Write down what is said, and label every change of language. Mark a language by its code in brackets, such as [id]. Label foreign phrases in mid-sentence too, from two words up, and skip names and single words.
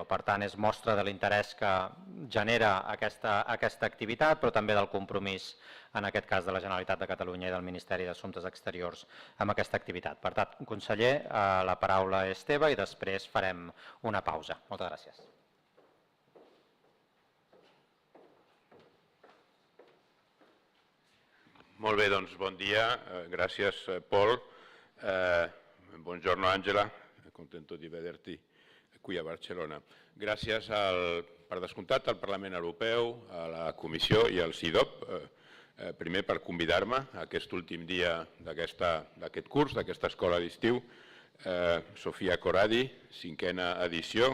[ca] Per tant, és mostra de l'interès que genera aquesta activitat, però també del compromís, en aquest cas, de la Generalitat de Catalunya i del Ministeri d'Assumptes Exteriors amb aquesta activitat. Per tant, conseller, la paraula és teva i després farem una pausa. Moltes gràcies. Molt bé, doncs bon dia. Gràcies, [it] Paul. Buongiorno, Angela. Contento di vederti qui a Barcelona. [ca] Gràcies, per descomptat, al Parlament Europeu, a la Comissió i al CIDOB, primer per convidar-me a aquest últim dia d'aquest curs, d'aquesta escola d'estiu. Sofía Corradi, 5a edició.